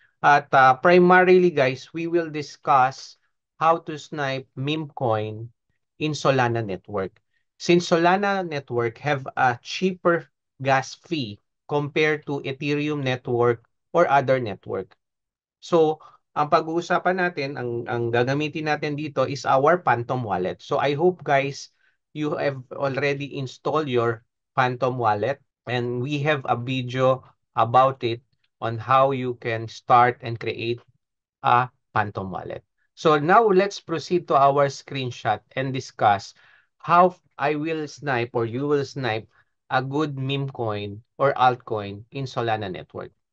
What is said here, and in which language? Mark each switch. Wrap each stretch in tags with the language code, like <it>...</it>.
<en>At primarily guys, we will discuss how to snipe meme coin in Solana network. Since Solana network have a cheaper gas fee compared to Ethereum network or other network.</en> <tl>So, ang pag-uusapan natin, ang gagamitin natin dito is our Phantom Wallet.</tl> <en>So, I hope guys, you have already installed your Phantom Wallet, and we have a video about it on how you can start and create a Phantom Wallet. So, now let's proceed to our screenshot and discuss how I will snipe or you will snipe a good meme coin or altcoin in Solana network.</en>